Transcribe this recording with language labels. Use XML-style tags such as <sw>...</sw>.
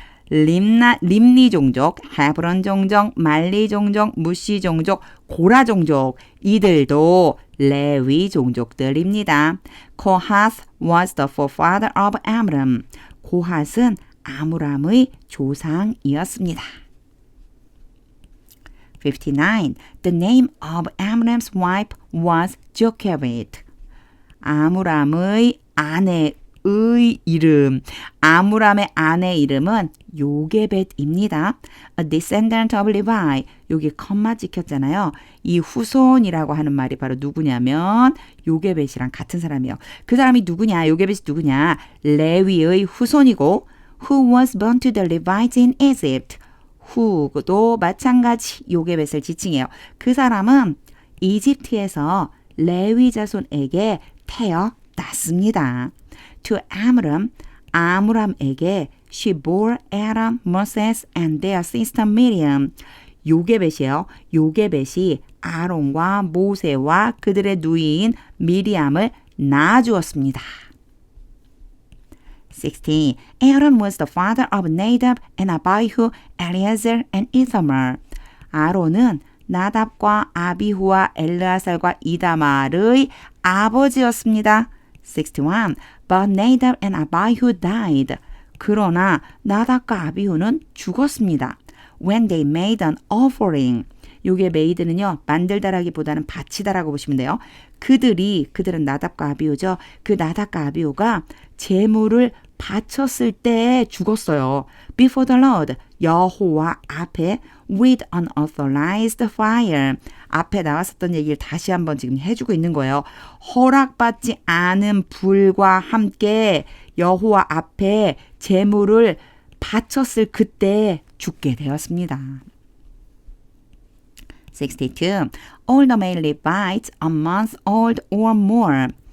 <ko>림니 종족, 헤브론 종족, 말리 종족, 무시 종족, 고라 종족, 이들도 레위 종족들입니다.</ko> <en>Kohath was the forefather of Amram.</en> <ko>고핫은 아므람의 조상이었습니다.</ko> <en>59. The name of Amram's wife was Jochebed.</en> <ko>아므람의 아내의 이름, 아므람의 아내 이름은 요게벳입니다.</ko> <en>A descendant of Levi.</en> <ko>여기 컴마 찍혔잖아요. 이 후손이라고 하는 말이 바로 누구냐면 요게벳이랑 같은 사람이에요. 그 사람이 누구냐? 요게벳이 누구냐? 레위의 후손이고</ko> <en>who was born to the Levites in Egypt.</en> <ko>후도 마찬가지 요게벳을 지칭해요. 그 사람은 이집트에서 레위 자손에게 태어났습니다.</ko> <en>To Amram, 아므람에게 she bore Adam, Moses and their sister Miriam.</en> <ko>요게벳이에요. 요게벳이 아론과 모세와 그들의 누이인 미리암을 낳아주었습니다.</ko> <en>60. Aaron was the father of Nadab and Abihu, Eleazar and Ithamar.</en> <ko>아론은 나답과 아비후와 엘르아살과 이다말의 아버지였습니다.</ko> <en>61. But Nadab and Abihu died.</en> <ko>그러나 나답과 아비후는 죽었습니다.</ko> <en>When they made an offering.</en> <ko>요게 made는요. 만들다라기보다는 바치다라고 보시면 돼요. 그들은 나답과 아비후죠. 그 나답과 아비후가 제물을 바쳤을 때 죽었어요.</ko> <en>Before the Lord,</en> <ko>여호와 앞에</ko> <en>with unauthorized fire.</en> <ko>앞에 나왔었던 얘기를 다시 한번 지금 해주고 있는 거예요. 허락받지 않은 불과 함께 여호와 앞에 제물을 바쳤을 그때 죽게 되었습니다.</ko> <en>62. All the male Levites a month old or more.</en>